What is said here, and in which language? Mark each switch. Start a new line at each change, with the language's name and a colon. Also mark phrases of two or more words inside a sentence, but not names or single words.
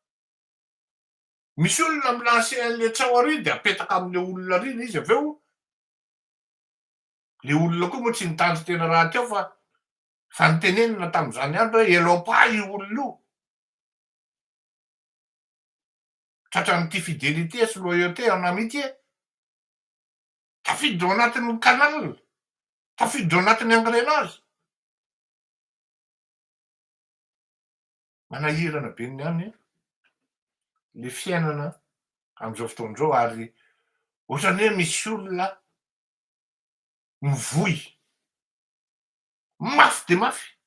Malagasy: Misy olona milansy an'le tsao ary de apetaka am'le olona riny izy aveo. Le olona koa moa tsy nitandro tena raha teo fa nitenenina tam'izany andro hoe elopa io olona io. Tratran'ity fidelité sy
French: loyauté en amitié.
Malagasy: Tafiditra ao anatin'ny canal, tafiditra ao anatin'ny engrenage. Manahirana be niany le fiainana am'izao fotoan'izao ary ohatrany hoe misy olona mivoy mafy de mafy.